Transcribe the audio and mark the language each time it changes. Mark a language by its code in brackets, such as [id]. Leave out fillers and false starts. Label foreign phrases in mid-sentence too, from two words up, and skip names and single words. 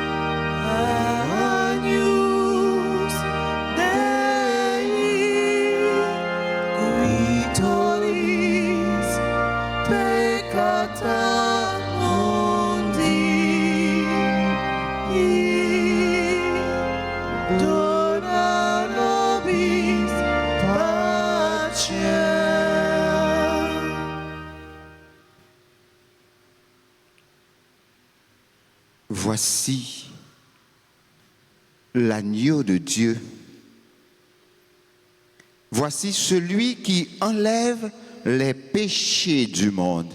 [la] Agnus Dei, Victoris, peccata mundi, dona nobis pacem. [fr] Voici l'agneau de Dieu. Voici celui qui enlève les péchés du monde.